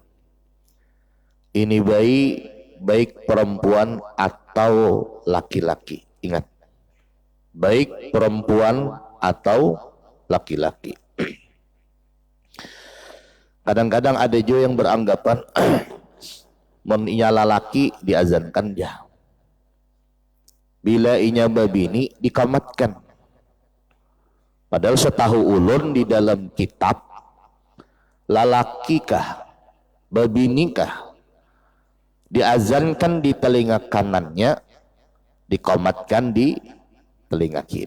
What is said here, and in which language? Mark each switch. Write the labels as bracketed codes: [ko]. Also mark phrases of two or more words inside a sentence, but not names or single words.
[id] Ini bayi baik perempuan atau laki-laki. Ingat, baik perempuan atau laki-laki. [bjn] Kadang-kadang ada juga yang beranggapan inya laki diazankan dia. Bila inya babini dikamatkan. Padahal setahu ulun di dalam kitab lalaki kah babini kah diazankan di telinga kanannya, dikomatkan di telinga kiri.